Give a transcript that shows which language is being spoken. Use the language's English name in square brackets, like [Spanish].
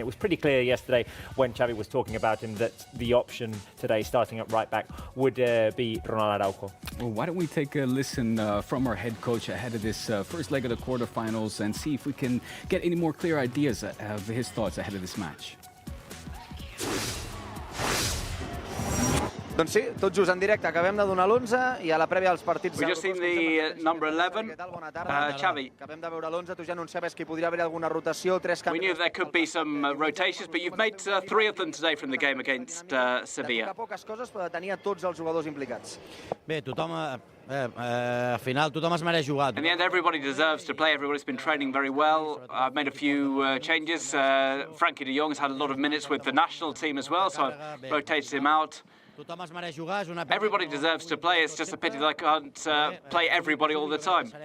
[English] It was pretty clear yesterday when Xavi was talking about him that the option today, starting at right back, would be Ronald Araujo. Well, why don't we take a listen from our head coach ahead of this first leg of the quarterfinals and see if we can get any more clear ideas of his thoughts ahead of this match. [Catalan] Doncs sí, tot just en directe. Acabem de donar l'11 i a la prèvia dels partits... [English] We just seen the number 11, Xavi. [Catalan] Acabem de veure l'11, tu ja anunciaves que hi podria haver alguna rotació, 3 canvis... [English] We knew there could be some rotations, but you've made 3 of them today from the game against Sevilla. [Catalan] Poques coses, però de tenir a tots els jugadors implicats. Bé, tothom... al final tothom es mereix jugar. [English] In the end, everybody deserves to play. Everybody's been training very well. I've made a few changes. Frankie de Jong has had a lot of minutes with the national team as well, so I've rotated him out. Everybody deserves to play. It's just a pity that I can't play everybody all the time.